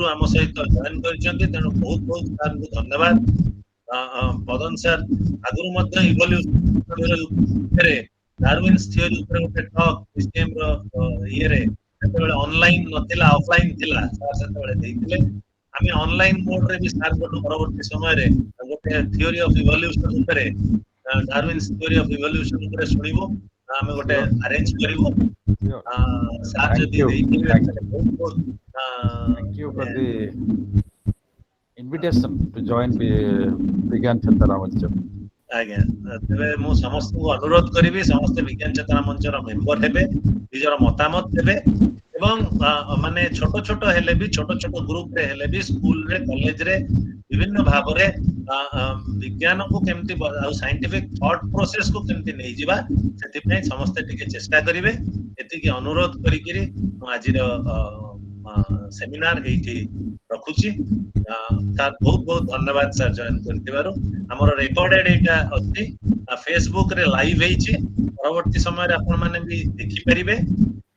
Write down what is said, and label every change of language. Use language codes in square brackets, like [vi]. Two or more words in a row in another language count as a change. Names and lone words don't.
[or] ଆମ ସହିତ ଜଏନ କରିଛନ୍ତି ତେଣୁ ବହୁତ ବହୁତ ସାର୍ଙ୍କୁ ଧନ୍ୟବାଦ ପବନ ସାର୍ ଆଗରୁ ମଧ୍ୟ ଇଭଲ୍ୟୁସନରେ [en] Darwin's theory [or] ଉପରେ ଗୋଟେ ଟକ୍ PCM ର ଇଏରେ ସେତେବେଳେ ଅନଲାଇନ ନଥିଲା ଅଫଲାଇନ ଥିଲା ସାର୍ ସେତେବେଳେ ଦେଇଥିଲେ ଆମେ ଅନଲାଇନ ମୋଡରେ ବି ସାର୍ଙ୍କଠୁ ପରବର୍ତ୍ତୀ ସମୟରେ ଗୋଟେ [en] theory of evolution [or] ଉପରେ [en] Darwin's theory of evolution [or] ଉପରେ ଶୁଣିବୁ ଆମେ ଗୋଟେ ଆରେଞ୍ଜ କରିବୁ ସାର୍ ଯଦି ଦେଇଥିବେ ବହୁତ ବହୁତ [en] thank you for the invitation to join ବିଜ୍ଞାନ ଚେତନା ମଞ୍ଚ [or] ଆଜ୍ଞା ତେବେ ମୁଁ ସମସ୍ତଙ୍କୁ ଅନୁରୋଧ କରିବି ସମସ୍ତେ ବିଜ୍ଞାନ ଚେତନା ମଞ୍ଚର ମେମ୍ବର ହେବେ ନିଜର ମତାମତ ଦେବେ ଏବଂ ମାନେ ଛୋଟ ଛୋଟ ହେଲେ ବି ଛୋଟ ଛୋଟ ଗ୍ରୁପରେ ହେଲେ ବି ସ୍କୁଲରେ କଲେଜରେ ବିଭିନ୍ନ ଭାବରେ ବିଜ୍ଞାନକୁ କେମିତି ଆଉ [en] scientific thought [or] ପ୍ରୋସେସକୁ କେମିତି ନେଇଯିବା ସେଥିପାଇଁ ସମସ୍ତେ ଟିକେ ଚେଷ୍ଟା କରିବେ ଏତିକି ଅନୁରୋଧ କରିକିରି ମୁଁ ଆଜିର ସେମିନାର ଏଇଠି ରଖୁଛି ସାର୍ ବହୁତ ବହୁତ ଧନ୍ୟବାଦ ସାର୍ ଜଏନ କରିଥିବାରୁ ଆମର ରେକର୍ଡେଡ ଏଇଟା ଅଛି ଫେସବୁକ ରେ ଲାଇଭ ହେଇଛି ପରବର୍ତ୍ତୀ ସମୟରେ ଆପଣ ମାନେ ବି ଦେଖିପାରିବେ